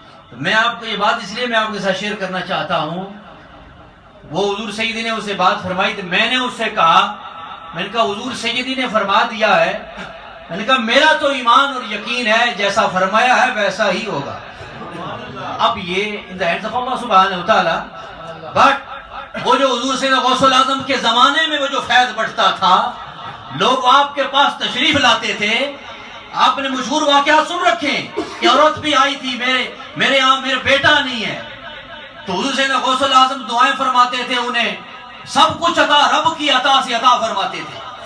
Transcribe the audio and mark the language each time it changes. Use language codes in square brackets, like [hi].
[ur] تو میں آپ کو یہ بات اس لیے میں آپ کے ساتھ شیئر کرنا چاہتا ہوں. وہ حضور سیدی نے اسے بات فرمائی تو میں نے اس سے کہا، میں نے کہا حضور سیدی نے فرما دیا ہے، میں نے کہا میرا تو ایمان اور یقین ہے جیسا فرمایا ہے ویسا ہی ہوگا. اب یہ [en] in the hands of Allah subhanahu wa ta'ala. [ur] But وہ جو حضور سیدنا غوث الاعظم کے زمانے میں وہ جو فیض بڑھتا تھا، لوگ آپ کے پاس تشریف لاتے تھے. آپ نے مشہور واقعات سن رکھے کہ عورت بھی آئی تھی، میرے یہاں میرا بیٹا نہیں ہے. تو حضور سیدنا غوث الاعظم دعائیں فرماتے تھے، انہیں سب کچھ عطا رب کی عطا سے عطا فرماتے تھے.